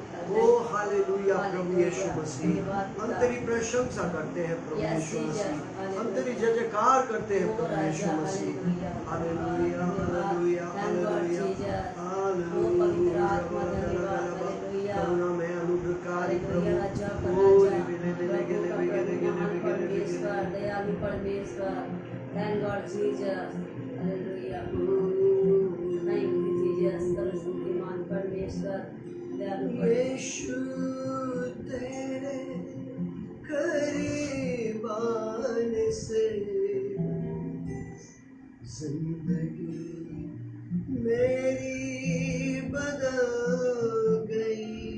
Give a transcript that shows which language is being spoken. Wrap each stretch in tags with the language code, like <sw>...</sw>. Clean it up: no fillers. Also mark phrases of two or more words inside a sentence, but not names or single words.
<hi>ओ हालेलुया प्रभु यीशु मसीह। धन्यवाद। हम तेरी प्रशंसा करते हैं प्रभु Yes, यीशु Jesus. मसीह। हम Hallelujah. तेरी जय जयकार करते हैं ओ प्रभु यीशु राजा, मसीह। हालेलुया हालेलुया हालेलुया</hi> <en>Thank God,</en> <hi>हालेलुया Jesus. ओ पवित्र आत्मा, धन्यवाद, हालेलुया करुणा में अनुग्रहकारी हालेलुया। प्रभु। राजा का ओ राजा, रे रे रे रे रे प्रभु का रे रे प्रभु, रे महान रे रे रे रे परमेश्वर, रे। दयालु परमेश्वर।</hi> <en>Thank God, Jesus.</en> <hi>हालेलुया।</hi> <en>Thank you, Jesus.</en> <hi>सर्वशक्तिमान परमेश्वर, दयालु यीशु तेरे करीब आने से जिंदगी मेरी बदल गई।</hi>